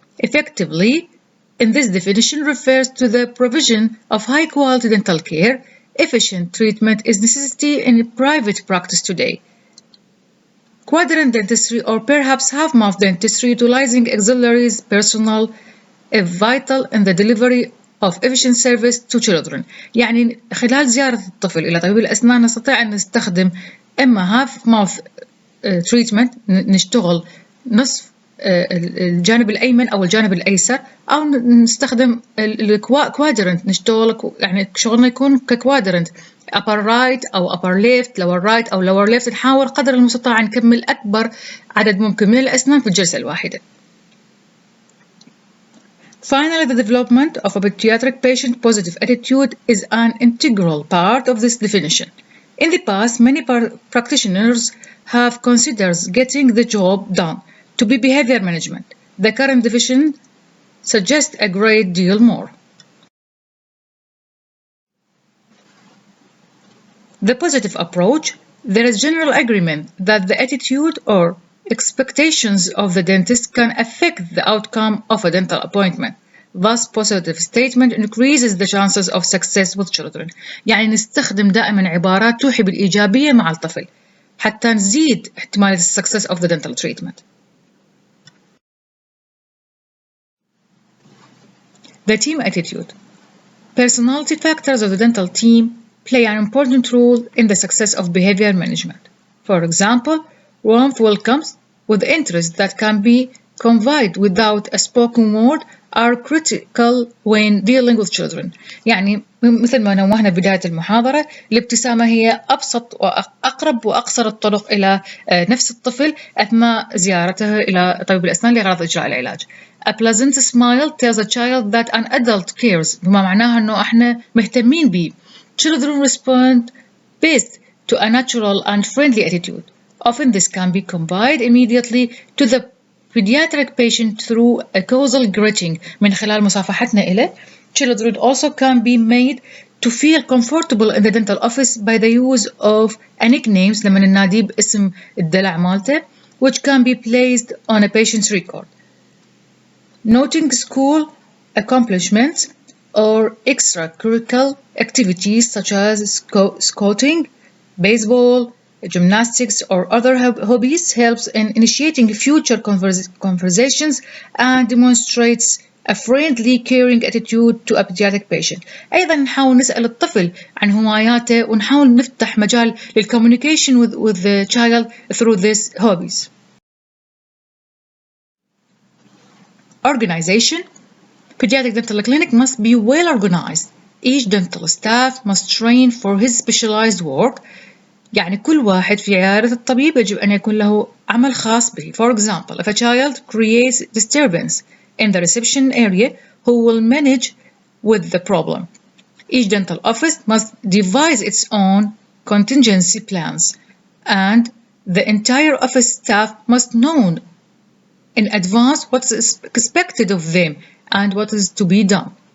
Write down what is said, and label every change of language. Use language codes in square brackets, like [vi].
[en] Effectively, in this definition, refers to the provision of high quality dental care. Efficient treatment is necessity in private practice today. Quadrant dentistry or perhaps half-mouth dentistry utilizing auxiliaries personnel is vital in the delivery of efficient service to children. [ar] يعني خلال زيارة الطفل إلى طبيب الأسنان نستطيع أن نستخدم إما [en] half-mouth treatment [ar] نشتغل نصف الجانب الأيمن أو الجانب الأيسر، أو نستخدم الكوادرنت نشتغل يعني شغلنا يكون ككوادرنت [en] upper right [ar] أو [en] upper left lower right [ar] أو [en] lower left، [ar] نحاول قدر المستطاع نكمل أكبر عدد ممكن من الأسنان في الجلسة الواحدة. [en] Finally, the development of a pediatric patient positive attitude is an integral part of this definition. In the past, many practitioners have considered getting the job done to be behavior management. The current definition suggests a great deal more. The positive approach. There is general agreement that the attitude or expectations of the dentist can affect the outcome of a dental appointment. Thus, positive statement increases the chances of success with children. [ar] يعني نستخدم دائما عبارات توحي بالإيجابية مع الطفل حتى نزيد احتمالية [en] success of the dental treatment. The team attitude. Personality factors of the dental team play an important role in the success of behavior management. For example, warmth welcomes with interest that can be conveyed without a spoken word are critical when dealing with children. [ar] يعني مثل ما نوهنا بداية المحاضرة، الابتسامة هي أبسط وأقرب وأقصر الطرق إلى نفس الطفل أثناء زيارته إلى طبيب الأسنان لغرض إجراء العلاج. [en] A pleasant smile tells a child that an adult cares، [ar] بما معناها إنه إحنا مهتمين بيه. [en] Children respond best to a natural and friendly attitude. Often this can be conveyed immediately to the pediatric patient through a causal greeting [ar] من خلال مصافحتنا إليه. [en] Children also can be made to feel comfortable in the dental office by the use of a nicknames [ar] لما نناديه باسم الدلع مالته [en] which can be placed on a patient's record. Noting school accomplishments or extracurricular activities such as scouting, baseball, gymnastics, or other hobbies helps in initiating future conversations and demonstrates a friendly, caring attitude to a pediatric patient. [ar] أيضا نحاول نسأل الطفل عن هواياته ونحاول نفتح مجال لل [en] communication with the child through these hobbies. Organization. Pediatric dental clinic must be well organized. Each dental staff must train for his specialized work. [ar] يعني كل واحد في عيادة الطبيب يجب أن يكون له عمل خاص به. [en] For example, if a child creates disturbance in the reception area who will manage with the problem. Each dental office must devise its own contingency plans, and the entire office staff must know in advance what is expected of them and what is to be done.